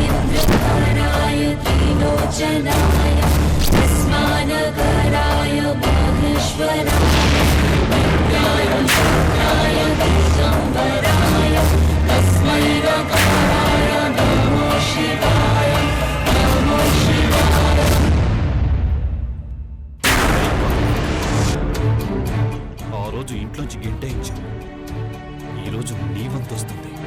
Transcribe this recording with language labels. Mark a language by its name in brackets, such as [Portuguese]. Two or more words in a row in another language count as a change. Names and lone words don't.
[Sanskrit] चन्द्रकाराय त्रिलोचनाय तस्मानकराय माहेश्वराय विद्याय शक्ताय दिगम्बराय तस्मै नकाराय नमो शिवाय नमो शिवाय। [Telugu] ఆ రోజు ఇంట్లోంచి గెంటేయించావు, ఈరోజు నీ వంతు వస్తుంది.